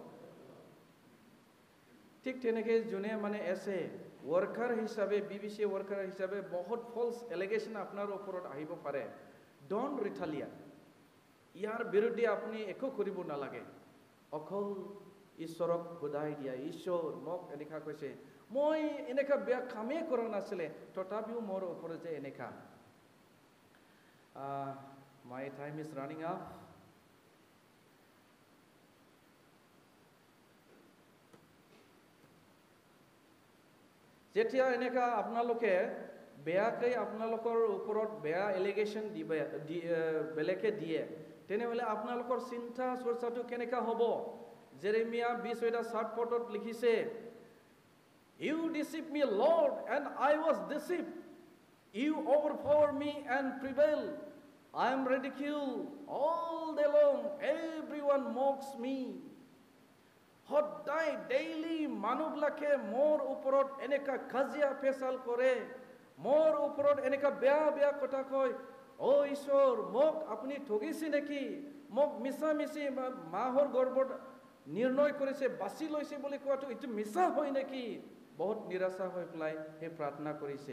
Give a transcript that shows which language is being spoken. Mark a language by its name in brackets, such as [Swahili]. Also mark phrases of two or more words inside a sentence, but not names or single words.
[Assamese] ঠিক তেনেকৈ যোনে মানে এছে ৱৰ্কাৰ হিচাপে BBC ৱৰ্কাৰ হিচাপে বহুত [English] false allegation [Assamese] আপোনাৰ ওপৰত আহিব পাৰে [English] don't retaliate [Assamese] ইয়াৰ বিৰুদ্ধে আপুনি একো কৰিব নালাগে অকল ঈশ্বৰক সদায় দিয়া ঈশ্বৰ মোক এনেকা কৈছে মই এনেকা বেয়া কামেই কৰা নাছিলে তথাপিও মোৰ ওপৰত যে এনেকা [English] my time is running up [Assamese] যেতিয়া এনেকা আপোনালোকে বেয়াকৈ আপোনালোকৰ ওপৰত বেয়া এলিগেশ্যন বেলেগে দিয়ে তেনেহ'লে আপোনালোকৰ চিন্তা চৰ্চাটো কেনেকা হ'ব জেৰেমিয়া 20:7 পদত লিখিছে [English] You deceive me, Lord, and I was deceived. You overpower me and prevail. I am ridiculed all day long. Everyone mocks me. [Assamese] সদায় ডেইলি মানুহবিলাকে মোৰ ওপৰত এনেকা কাজিয়া পেচাল কৰে মোৰ ওপৰত এনেকা বেয়া বেয়া কথা কয় অ' ঈশ্বৰ মোক আপুনি ঠগিছে নেকি, মোক মিছা মিছি মাহৰ গৰ্ভত নিৰ্ণয় কৰিছে, বাছি লৈছে বুলি কোৱাটো এইটো মিছা হয় নেকি, বহুত নিৰাশা হৈ পেলাই সেই প্ৰাৰ্থনা কৰিছে।